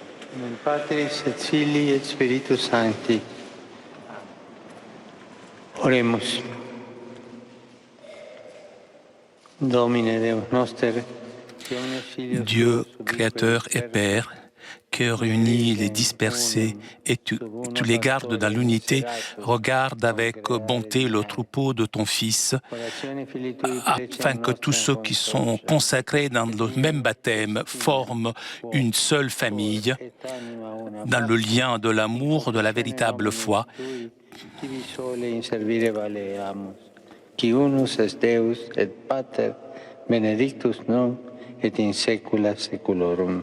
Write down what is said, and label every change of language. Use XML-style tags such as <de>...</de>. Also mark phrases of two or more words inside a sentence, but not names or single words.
<la>Nel Patris et Filii et Spiritus Sancti. Oremus. Domine Deus noster,</la> <fr>Dieu, Créateur et Père, que réunis les dispersés et tu les gardes dans l'unité, regarde avec bonté le troupeau de ton Fils, afin que tous ceux qui sont consacrés dans le même baptême forment une seule famille, dans le lien de l'amour, de la véritable foi.</fr> <la>Qui unus est Deus et Pater, benedictus nunc et in saecula saeculorum.</la>